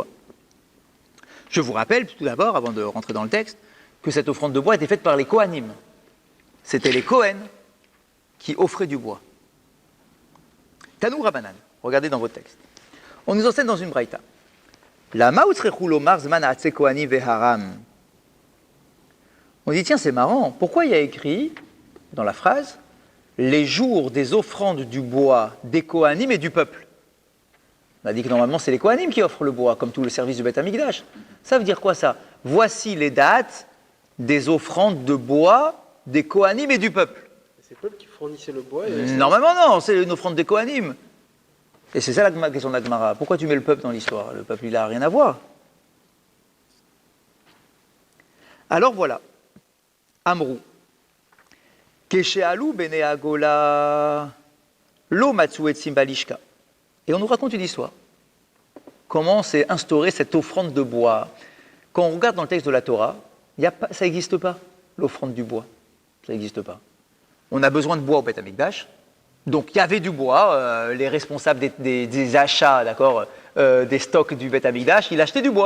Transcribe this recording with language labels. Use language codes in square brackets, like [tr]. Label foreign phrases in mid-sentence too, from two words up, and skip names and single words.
[fr] Je vous rappelle tout d'abord, avant de rentrer dans le texte, que cette offrande de bois était faite par les Kohanim. C'était les Kohen qui offraient du bois. [he] תנו רבנן, [fr] regardez dans votre texte. On nous enseigne dans une braïta. [he] לא הוצרכו לומר זמן העצי כהנים והעם. [fr] On dit, tiens, c'est marrant, pourquoi il y a écrit, dans la phrase, les jours des offrandes du bois des Kohanim et du peuple? On a dit que normalement, c'est les Kohanim qui offrent le bois, comme tout le service du Beth Amikdash. Ça veut dire quoi, ça? Voici les dates des offrandes de bois des Kohanim et du peuple. C'est le peuple qui fournissait le bois. Normalement, non, c'est une offrande des Kohanim. Et c'est ça la question de la Gemara. Pourquoi tu mets le peuple dans l'histoire? Le peuple, il n'a rien à voir. Alors voilà. Amrou. [he] כשעלו בני הגולה לא מצאו עצים בלשכה. [fr] Et on nous raconte une histoire. Comment s'est instaurée cette offrande de bois? Quand on regarde dans le texte de la Torah, ça n'existe pas, l'offrande du bois. Ça n'existe pas. On a besoin de bois au Beth Amikdash. Donc il y avait du bois, les responsables des achats, d'accord, des stocks du Beth Amikdash, ils achetaient du bois.